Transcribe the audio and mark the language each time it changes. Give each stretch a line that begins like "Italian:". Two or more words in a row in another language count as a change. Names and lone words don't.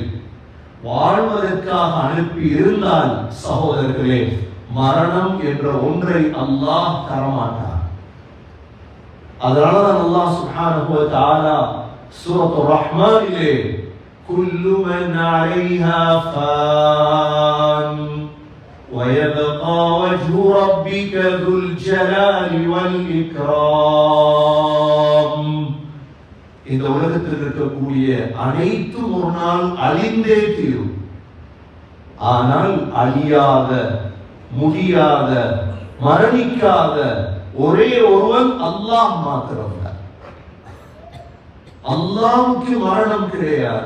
Tamil: வாழ்வதற்காக அனுப்பி இருந்தால் சகோதரர்களே, மரணம் என்ற ஒன்றை அல்லாஹ் தரமாட்டார்.
Arabic: அதனாலதான் அல்லாஹ் سبحانه وتعالى சூரத்து ரஹ்மானிலே كل من عليها فان ويبقى وجه ربك ذو الجلال والإكرام.
Tamil: இந்த உலகத்தில் இருக்கக்கூடிய அனைத்தும் ஒரு நாள் அழிந்தே தீரும். ஆனால் அழியாத, முடியாத, மரணிக்காத ஒரே ஒருவன் அல்லாஹ் மாத்திரம்தான். அல்லாஹ்வுக்கு மரணம் கிடையாது.